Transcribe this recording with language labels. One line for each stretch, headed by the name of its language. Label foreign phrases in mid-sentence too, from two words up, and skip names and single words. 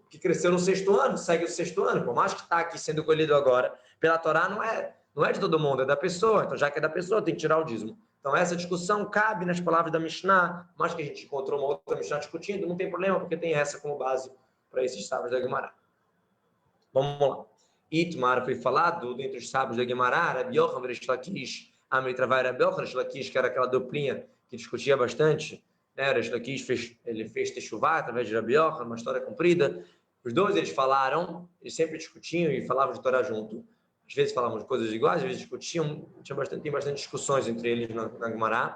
Portuguese: Que cresceu no 6º ano, segue o 6º ano. Por mais que está aqui sendo colhido agora, pela Torá não é de todo mundo, é da pessoa. Então, já que é da pessoa, tem que tirar o dízimo. Então, essa discussão cabe nas palavras da Mishnah, mas que a gente encontrou uma outra Mishnah discutindo, não tem problema, porque tem essa como base para esses sábios da Guemará. Vamos lá. Itmar foi falado dentre os sábios da Guemará, Rabi Yochanan Reish Lakish,
Aramaic: אמרי תרווייהו
Portuguese: Rabi Yochanan Reish Lakish, que era aquela duplinha que discutia bastante, né? Reish Lakish fez Teshuvah através de Rabi Yochanan, uma história comprida. Os dois eles falaram, eles sempre discutiam e falavam de Torá junto. Às vezes falavam de coisas iguais, às vezes discutiam, tem bastante discussões entre eles na Guemará.